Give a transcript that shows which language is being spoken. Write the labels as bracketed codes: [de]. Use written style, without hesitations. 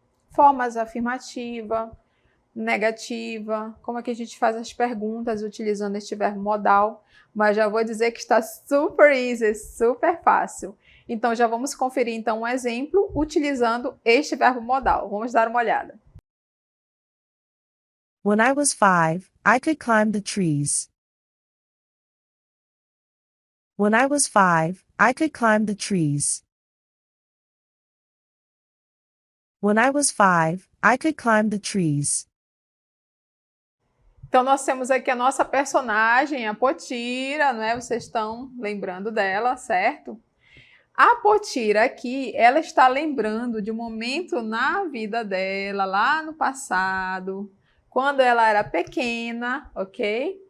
[pt] Formas afirmativa, negativa, como é que a gente faz as perguntas utilizando este verbo modal, mas já vou dizer que está super easy, super fácil. Então, já vamos conferir então um exemplo utilizando este verbo modal. Vamos dar uma olhada. [en] When I was 5, I could climb the trees. When I was 5, I could climb the trees. When I was 5, I could climb the trees. [pt] Então, nós temos aqui a nossa personagem, a Potira, não é? Vocês estão lembrando dela, certo? A Potira aqui, ela está lembrando de um momento na vida dela, lá no passado, quando ela era pequena, ok?